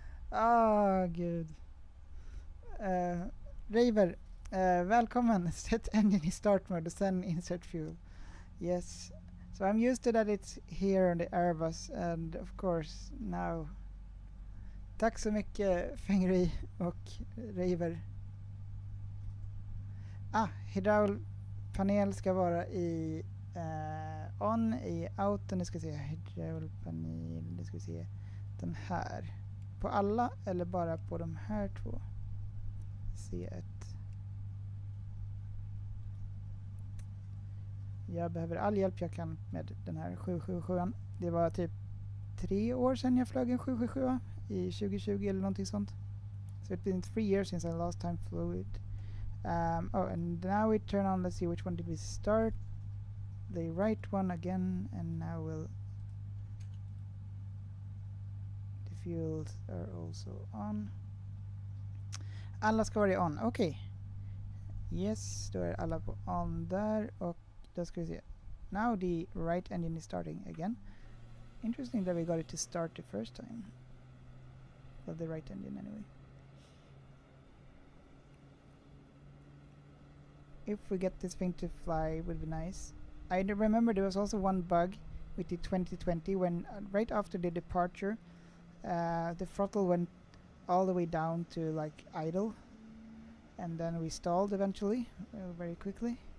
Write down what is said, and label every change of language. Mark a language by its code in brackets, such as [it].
[sv] Gud. River, välkommen. [en] Set engine in start mode, then insert fuel. Yes. So I'm used to that it's here on the Airbus, and of course now. [sv] Tack så mycket, Fengri och River. Hydraulpanel ska vara i on, i auto. Nu ska vi se, hydraulpanel, nu ska vi se, den här. På alla eller bara på de här två? C1. Jag behöver all hjälp jag kan med den här 777. Det var typ 3 år sedan jag flög en 777 i 2020 eller någonting sånt. [en] So it's been 3 years since I last time flew it. And now we turn on, let's see, which one did we start? The right one again, and now we'll... The fuels are also on. [sv] Alla ska vara on, okej. Yes, då är alla på on där, och då ska vi se. [en] Now the right engine is starting again. Interesting that we got it to start the first time. Well, the right engine anyway. If we get this thing to fly, it would be nice. I remember there was also one bug with the 2020 when right after the departure, the throttle went all the way down to like idle, and then we stalled eventually, very quickly.